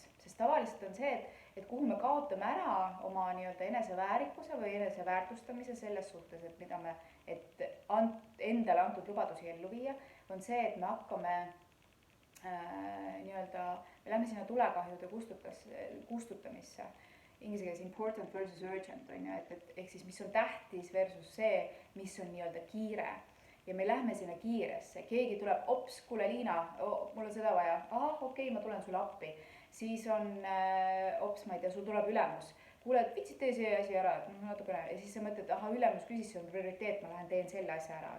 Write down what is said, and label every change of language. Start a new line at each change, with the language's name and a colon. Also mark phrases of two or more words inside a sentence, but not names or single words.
Estonian: Sest tavaliselt on see, et kuhu me kaotame ära oma nii-öelda eneseväärikuse või eneseväärtustamise selles suhtes, et mida me endale antud lubadusi ellu viia, on see, et me hakkame nii-öelda, me lähme sinna tulekahjude kustutamisse. Inglise keeles
English: important versus urgent,
Estonian: on ju, et ehk siis mis on tähtis versus see, mis on nii-öelda kiire. Ja me lähme sinna kiiresse, keegi tuleb, ops, kuule Liina, mul on seda vaja, okei, ma tulen sulle appi. Siis on, ops, ma ei tea, sul tuleb ülemus. Kuule, et vitsid tee see asi ära, et natukene. Ja siis sa mõtled, ülemus küsis, see on prioriteet, ma lähen teen selle asja ära.